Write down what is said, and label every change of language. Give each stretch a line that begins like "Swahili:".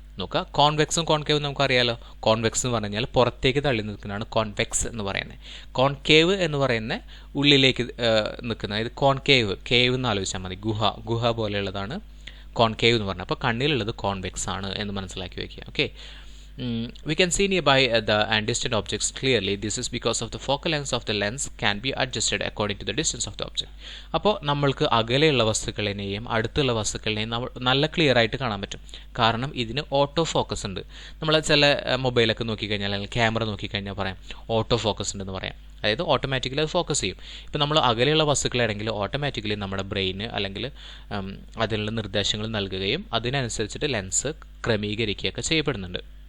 Malayalam: നോക്കുക, കോൺവെക്സും കോൺകേവും നമുക്കറിയാലോ. കോൺവെക്സ് എന്ന് പറഞ്ഞാൽ പുറത്തേക്ക് തള്ളി നിൽക്കുന്നതാണ് കോൺവെക്സ് എന്ന് പറയുന്നത്. കോൺകേവ് എന്ന് പറയുന്ന ഉള്ളിലേക്ക് നിൽക്കുന്ന, ഇത് കേവ് എന്ന് ആലോചിച്ചാൽ മതി. ഗുഹ പോലെയുള്ളതാണ് കോൺകേവ് എന്ന് പറഞ്ഞാൽ. അപ്പോൾ കണ്ണിലുള്ളത് കോൺവെക്സ് ആണ് എന്ന് മനസ്സിലാക്കി വയ്ക്കുക. Okay.
English: We can see nearby the and distant objects clearly. This is because of the focal length of the lens can be adjusted according to the distance of the object.
Malayalam: അപ്പോൾ നമ്മൾക്ക് അകലെയുള്ള വസ്തുക്കളിനെയും അടുത്തുള്ള വസ്തുക്കളിനെയും നല്ല clear ആയിട്ട് കാണാൻ പറ്റും. കാരണം ഇതിന് ഓട്ടോ ഫോക്കസ് ഉണ്ട്. നമ്മൾ ചില മൊബൈലൊക്കെ നോക്കിക്കഴിഞ്ഞാൽ അല്ലെങ്കിൽ ക്യാമറ നോക്കിക്കഴിഞ്ഞാൽ പറയാം ഓട്ടോ ഫോക്കസ് ഉണ്ടെന്ന് പറയാം. അതായത് ഓട്ടോമാറ്റിക്കലി അത് ഫോക്കസ് ചെയ്യും. ഇപ്പോൾ നമ്മൾ അകലെയുള്ള വസ്തുക്കളാണെങ്കിൽ ഓട്ടോമാറ്റിക്കലി നമ്മുടെ ബ്രെയിന് അല്ലെങ്കിൽ അതിനുള്ള നിർദ്ദേശങ്ങൾ നൽകുകയും അതിനനുസരിച്ചിട്ട് ലെൻസ് ക്രമീകരിക്കുകയൊക്കെ ചെയ്യപ്പെടുന്നുണ്ട്.